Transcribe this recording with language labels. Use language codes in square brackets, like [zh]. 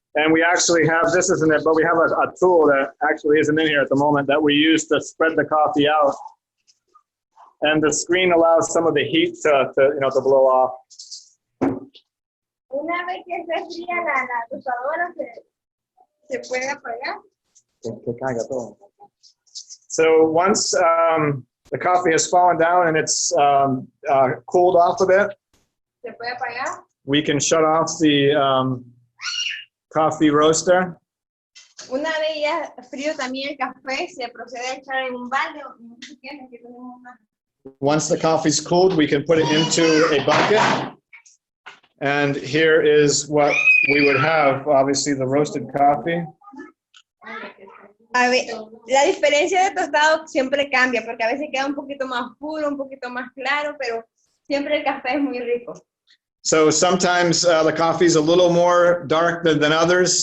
[en] And we actually have, this isn't it, but we have a tool that actually isn't in here at the moment that we use to spread the coffee out. And the screen allows some of the heat to blow off. [es] Una vez que se fría la tostadora, se puede apagar. [en] So once the coffee has fallen down and it's cooled off a bit, [es] Se puede apagar. [en] we can shut off the coffee roaster. [es] Una vez ya frío también el café, se procede a echar en un balde o en un recipiente que tenemos una. [en] Once the coffee's cooled, we can put it into a bucket. And here is what we would have, obviously, the roasted coffee. [es] A ver, la diferencia de tostado siempre cambia, porque a veces queda un poquito más puro, un poquito más claro, pero siempre el café es muy rico. [en] So sometimes the coffee is a little more dark than others.